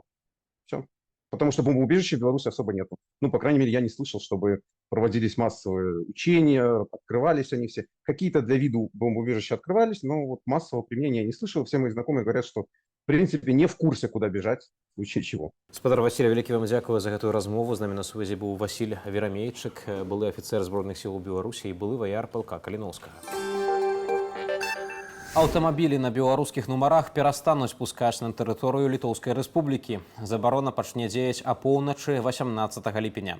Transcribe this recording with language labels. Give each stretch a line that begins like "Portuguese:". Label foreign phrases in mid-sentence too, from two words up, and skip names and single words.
Russian: Все. Потому что бомбоубежища в Беларуси особо нету. По крайней мере, я не слышал, чтобы проводились массовые учения, открывались они все. Какие-то для виду бомбоубежища открывались, но массового применения я не слышал. Все мои знакомые говорят, что в принципе не в курсе, куда бежать, в случае чего.
Belarusian: Спадар Василий, вялікі вам дзякую за гэтую размову. З намі на сувязі быў Васіль Верамейчык, былы афіцэр зборных сіл Беларусі і былы ваяр палка Каліноўскага. Аўтамабілі на беларускіх нумарах перастануць пускаць на тэрыторыю Літоўскай рэспублікі. Забарона пачне дзеяць апоўначы 18 ліпеня.